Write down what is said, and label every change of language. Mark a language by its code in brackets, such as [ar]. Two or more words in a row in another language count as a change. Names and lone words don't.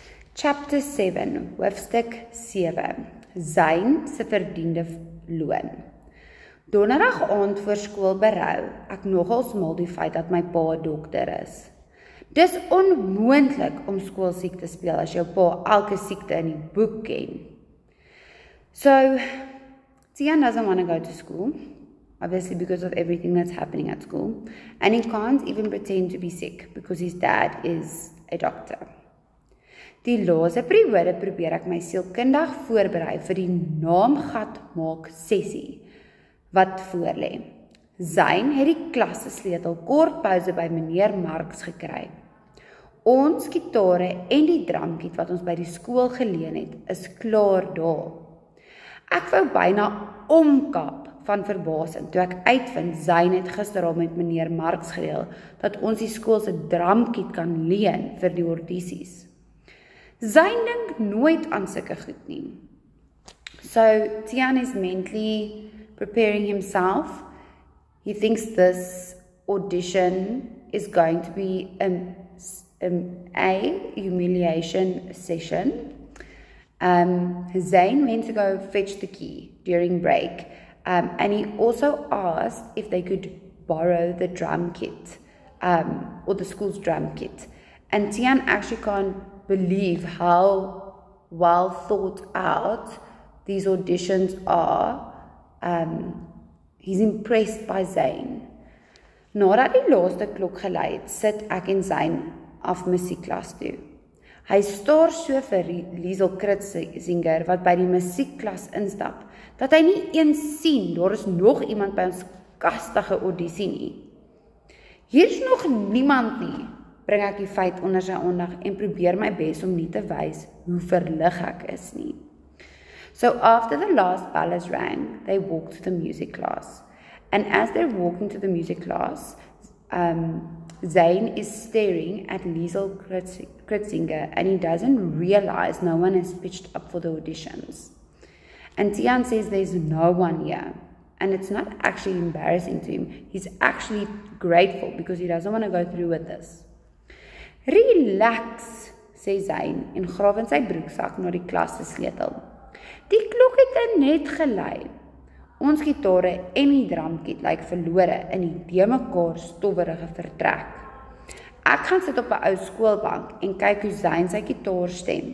[en] Chapter 7, [af] hoofstuk 7, Zayn se verdiende loon. Donderdag aand voor skool berou ek nogal smal die feit dat my pa 'n dokter is. Dis onmoontlik om skoolsiek te speel as jou pa elke siekte in die boek ken. [en] So, Tian doesn't want to go to school, obviously because of everything that's happening at school, and he can't even pretend to be sick because his dad is a doctor. [af] Die laaste periode probeer ek my sielkundig voorberei vir die naamgat maak sessie wat voorlê. Zayn het die klasse sleutel kort pouse by meneer Marx gekry. Ons gitare en die drumkit wat ons by die skool geleen het, is klaar daar. Ek wou byna omkap van verbasing toe ek uitvind Zayn het gister al met meneer Marx gereël dat ons die skool se drumkit kan leen vir die audisies. Zayn dink nooit aan sulke goed nie. [en] So Tian is mentally preparing himself. He thinks this audition is going to be a humiliation session. Zayn went to go fetch the key during break, and he also asked if they could borrow the drum kit, or the school's drum kit. And Tian actually can't believe how well thought out these auditions are. He's impressed by Zayn. [af] Nadat die laaste klok gelei het, sit ek en Zayn af musiekklas toe. Hy staar so vir Liesel Kritzinger wat by die musiekklas instap, dat hy nie eens sien, daar is nog iemand by ons kastige audisie nie. Hier is nog niemand nie, bring ek die feit onder sy aandag en probeer my bes om nie te wys hoe verlig ek is nie. [en] So after the last bell has rang, they walk to the music class. And as they're walking to the music class, Zayn is staring at Liesel Kritzinger and he doesn't realize no one has pitched up for the auditions. And Tian says there's no one here. And it's not actually embarrassing to him. He's actually grateful because he doesn't want to go through with this. [af] Relax, sê Zayn en grawe in sy broeksak na die klas se sleutel. Die klok het net gelei. Ons gitare en die drumkit lyk verlore in die de mekaar stowwerige vertrek. Ek gaan sit op 'n ou skoolbank en kyk hoe Zayn sy gitaar stem.